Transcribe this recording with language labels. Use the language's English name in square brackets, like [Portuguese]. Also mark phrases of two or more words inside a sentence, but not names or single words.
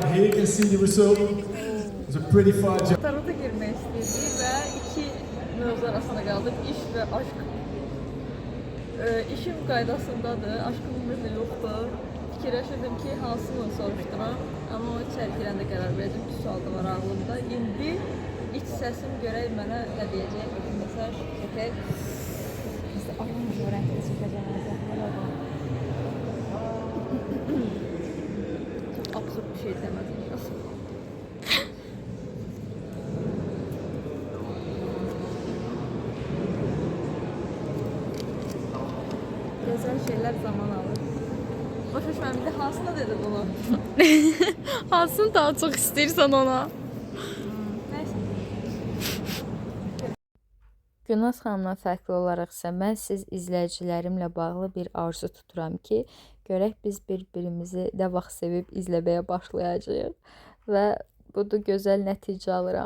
[English] Here you can see the result. It was a pretty fine job. [Azerbaijani] Tarota girmək istəyirdik və iki mövzu arasında qaldıq, iş və aşk. İşim qaydasındadır, aşkım ümumiyyətlə yoxdur. Fikirləşirdim ki, hansını soruşduram, amma o içəri girəndə qərar verdim ki, sual da var ağlımda. İndi iç səsim görək mənə nə deyəcək, bir mesaj çəkək. Ağlım görəkdə çəkəcəm əzəklərə. [Turkish] Çok absürt bir şey demedim. Güzel şeyler zaman alır. Başa düşmem, bir de hansına dedi bunu? [Azerbaijani] Hansını daha çox istəyirsən ona? [Turkish] Neyse. [Azerbaijani] Günaz xanımdan fərqli olaraq isə mən siz izləyicilərimlə bağlı bir arzu tuturam ki, görək biz bir-birimizi nə vaxt sevib izləməyə başlayacağıq və budur gözəl nəticə alıram.